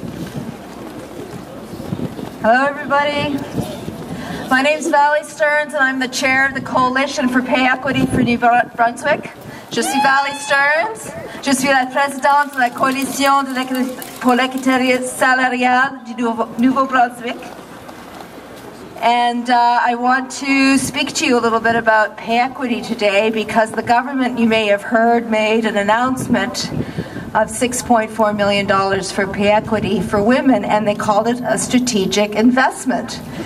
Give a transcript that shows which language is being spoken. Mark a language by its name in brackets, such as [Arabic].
[English] Hello everybody, my name is Valley Stearns and I'm the chair of the Coalition for Pay Equity for New Brunswick. [French] Je suis Valley Stearns, je suis la présidente de la Coalition pour l'équité salariale du Nouveau-Brunswick. [English] And I want to speak to you a little bit about pay equity today because the government, you may have heard, made an announcement of $6.4 million for pay equity for women, and they called it a strategic investment.